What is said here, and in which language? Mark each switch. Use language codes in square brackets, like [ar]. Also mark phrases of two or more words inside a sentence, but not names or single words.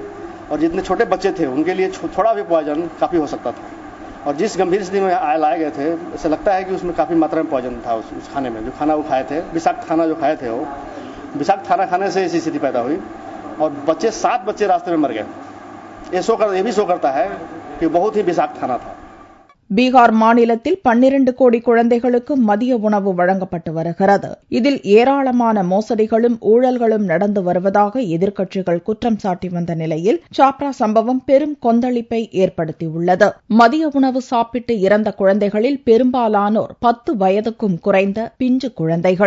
[hi] और जितने छोटे बच्चे थे उनके लिए थोड़ा भी पॉइजन काफ़ी हो सकता था, और जिस गंभीर स्थिति में लाए गए थे ऐसा लगता है कि उसमें काफ़ी मात्रा में पॉइजन था उस खाने में, जो खाना वो खाए थे, विषाक्त खाना जो खाए थे, वो विषाक्त खाना खाने से ऐसी स्थिति पैदा हुई और 7 बच्चे रास्ते में मर गए। ये भी शो करता है कि बहुत ही विषाक्त खाना था. [ta] பீகார் மாநிலத்தில் 12 கோடி குழந்தைகளுக்கு மதிய உணவு வழங்கப்பட்டு வருகிறது. இதில் ஏராளமான மோசடிகளும் ஊழல்களும் நடந்து வருவதாக எதிர்க்கட்சிகள் குற்றம் சாட்டி வந்த நிலையில் சாப்ரா சம்பவம் பெரும் கொந்தளிப்பை ஏற்படுத்தியுள்ளது. மதிய உணவு சாப்பிட்டு இறந்த குழந்தைகளில் பெரும்பாலானோர் 10 வயதுக்கும் குறைந்த பிஞ்சு குழந்தைகள்.